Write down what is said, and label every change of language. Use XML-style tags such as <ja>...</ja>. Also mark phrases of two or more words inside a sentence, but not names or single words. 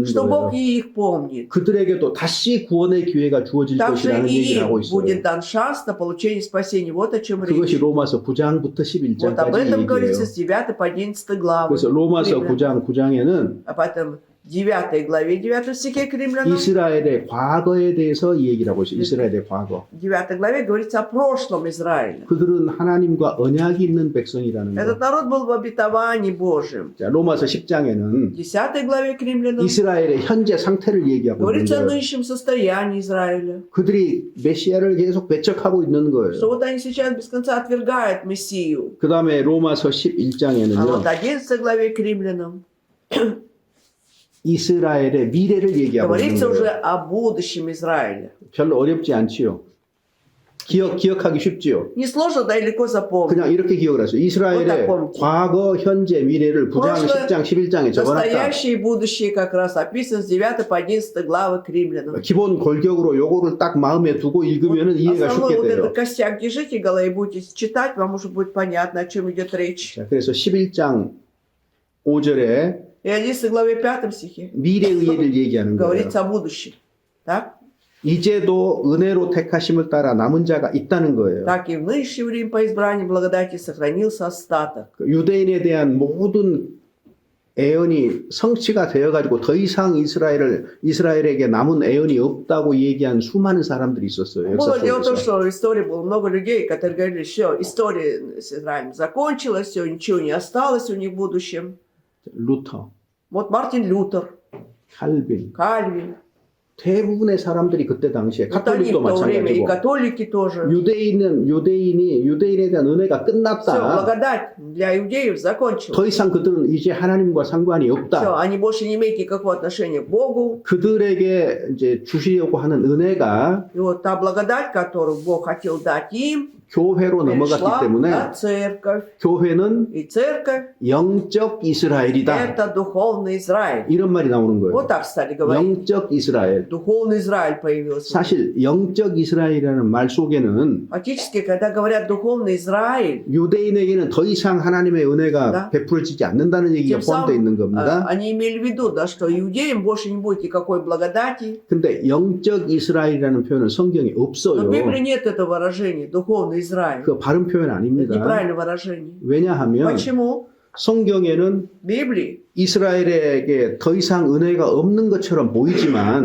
<ru>что</ru> <ko>거예요.</ko> <ru>Бог и их помнит.</ru> <ko>그들에게도 다시 구원의 기회가 주어질</ko> <ru>Также</ru> <ko>것이라는</ko> <ru>и</ru> <ko>얘기를 하고</ko> <ru>им будет</ru> <ko>있어요.</ko> <ru>дан шанс на получение спасения. Вот о чем</ru> <ko>그것이</ko> <ru>речь.</ru> <ko>로마서 9장부터</ko> <ru>Вот об</ru> <ko>11장까지</ko> <ru>этом говорится</ru> <ko>얘기예요.</ko> <ru>с 9 по 11 главы.</ru> <ko>그래서 로마서</ko> <ru>Римлян.</ru> <ko>9장 9장에는</ko> <ru>А потом в 9 главе 9 стихе к римлянам.</ru> <ko>이스라엘의 과거에 대해서 이 얘기를 하고 있어요. 이스라엘의 과거.</ko> <ru>В 9 главе говорится о прошлом Израиля.</ru> <ko>그들은 하나님과 언약이 있는 백성이라는</ko> <ru>Этот</ru> <ko>거.</ko> <ru>народ был в обетовании Божьем.</ru> <ko>자, 로마서</ko> <ru>В</ru> <ko>10장에는</ko> <ru>10 главе к римлянам</ru> <ko>이스라엘의 현재 상태를 얘기하고 있는</ko> <ru>говорится о</ru> <ko>거예요.</ko> <ru>нынешнем состоянии Израиля.</ru> <ko>그들이 메시아를 계속 배척하고 있는</ko> <ru>Что</ru> <ko>거예요.</ko> <ru>вот они сейчас без конца отвергают Мессию.</ru> <ko>그 다음에 로마서</ko> <ru>А</ru> <ko>11장에는요.</ko> <ru>вот 11 главе к римлянам</ru> <ko>이스라엘의 미래를 얘기하고 있는</ko> <ru>говорится уже</ru> <ko>거예요.</ko> <ru>о будущем Израиля.</ru> <ko>별로 어렵지 않지요. 기억하기 쉽지요.</ko> <ru>Несложно, да и легко запомнить.</ru> <ko>그냥 이렇게 기억을 하세요. 이스라엘의 과거, 현재, 미래를 9장,</ko> <ru>прошлое,</ru> <ko>10장, 11장에 적어놨다.</ko> <ru>Настоящее и будущее как раз описано с 9 по 11 главы к римлянам.</ru> <ko>기본 골격으로 요거를 딱 마음에 두고 읽으면 이해가</ko> <ru>Основной</ru> <ko>쉽게</ko> <ru>вот</ru> <ko>돼요.</ko> <ru>этот костяк держите в голове и будете читать, вам уже будет понятно, о чем идет речь.</ru> <ko>자, 그래서 11장 5절에</ko> <ru>И 11 главе 5 стихе</ru> <ko>미래의 일을 얘기하는 거예요.</ko> <ru>говорится о будущем. Так?</ru> <ko>이제도 은혜로 택하심을 따라 남은 자가 있다는 거예요.</ko> <ru>Так и в нынешнее время по избранию благодати сохранился остаток.</ru> <ko>그 유대인에 대한 모든 애언이 성취가 되어가지고 더 이상 이스라엘에게 남은 애언이 없다고 얘기한 수많은 사람들이 있었어요. 역사</ko> <ru>Было дело в том,</ru> <ko>속에서.</ko> <ru>что в истории было много людей, которые говорили, все, история с Израилем закончилась, все, ничего не осталось у них в будущем.</ru> <ko>루터,</ko> <ru>Вот Мартин Лютер,</ru> <ko>칼빈,</ko> <ru>Кальвин,</ru> <ko>대부분의 사람들이 그때 당시에</ko> <ru>вот они</ru> <ko>가톨릭도</ko> <ru>в то время, и</ru> <ko>마찬가지고</ko> <ru>католики тоже.</ru> <ko>유대인에 대한 은혜가</ko> <ru>Все,</ru> <ko>끝났다.</ko> <ru>благодать для иудеев закончилась.</ru> <ko>더 이상 그들은 이제 하나님과 상관이</ko> <ru>Все,</ru> <ko>없다.</ko> <ru>они больше не имеют никакого отношения к Богу.</ru> <ko>그들에게 이제 주시려고 하는 은혜가</ko> <ru>И вот та благодать, которую Бог хотел дать им,</ru> <ko>교회로 넘어갔기</ko> <ru>перешла</ru> <ko>때문에</ko> <ru>на церковь.</ru> <ko>교회는</ko> <ru>И церковь</ru> <ko>영적 이스라엘이다.</ko> <ru>это духовный Израиль.</ru> <ko>이런 말이 나오는 거예요.</ko> <ru>Вот так стали говорить.</ru> <ko>영적 이스라엘.</ko> <ru>Духовный Израиль появился.</ru> <ko>사실 영적 이스라엘이라는 말 속에는</ko> <ru>Фактически, когда говорят духовный Израиль,</ru> <ko>유대인에게는 더 이상 하나님의 은혜가</ko> <ru>Да.</ru> <ko>베풀어지지 않는다는 얘기가</ko> <ru>тем</ru> <ko>포함되어 있는</ko> <ru>самым</ru> <ko>겁니다.</ko> <ru>они имели в виду, да, что иудеям больше не будет никакой благодати.</ru> <ko>근데 영적 이스라엘이라는 표현은 성경에</ko> <ru>Но</ru> <ko>없어요.</ko> <ru>в Библии нет этого выражения, духовный Израиль.</ru> <ko>그 바른 표현</ko> <ru>Это</ru> <ko>아닙니다.</ko> <ru>неправильное выражение.</ru> <ko>왜냐하면</ko> <ru>Почему?</ru> <ko>성경에는</ko> <ru>В Библии,</ru> <ko>이스라엘에게 더 이상 은혜가 없는 것처럼 보이지만</ko>